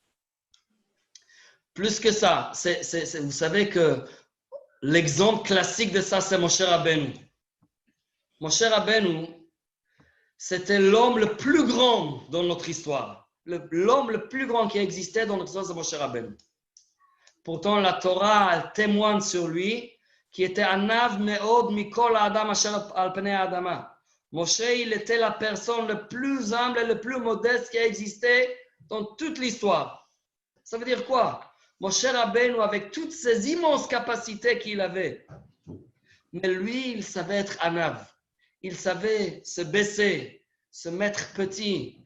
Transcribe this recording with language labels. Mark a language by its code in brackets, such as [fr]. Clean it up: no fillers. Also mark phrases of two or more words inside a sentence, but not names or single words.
[fr] Plus que ça, vous savez que l'exemple classique de ça, c'est Moshe Rabbeinu. Moshe Rabbeinu, c'était l'homme le plus grand dans notre histoire. L'homme le plus grand qui existait dans notre histoire, c'est Moshe Rabbeinu. Pourtant, la Torah elle témoigne sur lui qui était [he] ענו מאד מכל אדם אשר על פני האדמה. [fr] Moshe, il était la personne le plus humble et le plus modeste qui a existé dans toute l'histoire. Ça veut dire quoi? Moshe Rabbeinu, avec toutes ces immenses capacités qu'il avait, mais lui, il savait être Anav. Il savait se baisser, se mettre petit.